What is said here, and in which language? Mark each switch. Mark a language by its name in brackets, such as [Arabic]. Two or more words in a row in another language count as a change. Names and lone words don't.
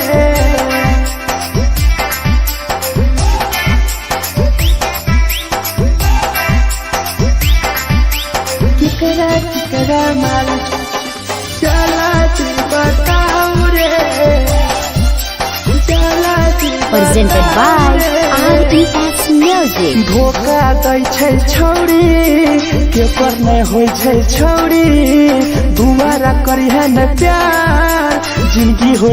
[Maithili] केकरा केकरा माल जला दी बताऊ रे जला दी [English] Presented by RES Music. [Maithili] धोखा दै छै छौड़ी केकर नहीं होइ छै छौड़ी दुबारा करी है न प्यार जिंदगी हो